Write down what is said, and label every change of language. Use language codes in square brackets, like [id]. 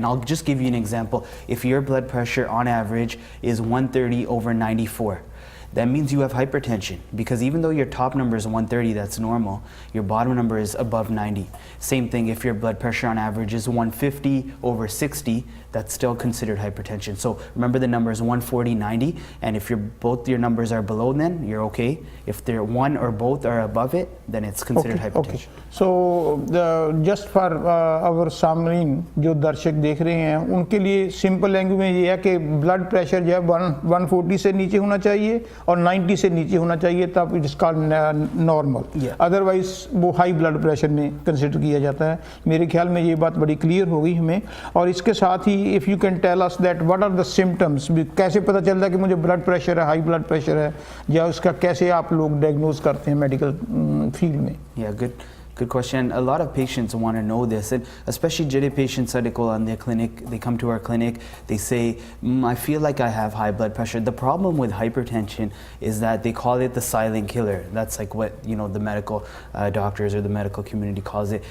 [en] And I'll just give you an example. If your blood pressure on average is 130 over 94, that means you have hypertension, because even though your top number is 130, that's normal, your bottom number is above 90. Same thing if your blood pressure on average is 150 over 60, that's still considered hypertension. So remember, the number is 140, 90, and if both your numbers are below, then you're okay. If they're one or both are above it, then it's considered hypertension. Okay. So just for our [hi] सामरीन जो दर्शक देख रहे हैं, उनके लिए simple language में ये है कि ब्लड प्रेशर जो है 140 से नीचे होना चाहिए और 90 से नीचे होना चाहिए, [en] तब it is called normal. [hi] Otherwise वो हाई ब्लड प्रेशर में कंसिडर किया जाता है। मेरे ख्याल में ये बात बड़ी क्लियर हो गई हमें। और इसके साथ ही [en] if you can tell us that what are the symptoms, [hi] कैसे पता चलता है कि मुझे ब्लड प्रेशर है, हाई ब्लड प्रेशर है, या उसका कैसे आप लोग डायग्नोज करते हैं मेडिकल फील्ड में? [en] Yeah, Good question. A lot of patients want to know this, and especially jede patients on their clinic, they come to our clinic, they say, I feel like I have high blood pressure. The problem with hypertension is that they call it the silent killer. That's like what the medical doctors or the medical community calls it.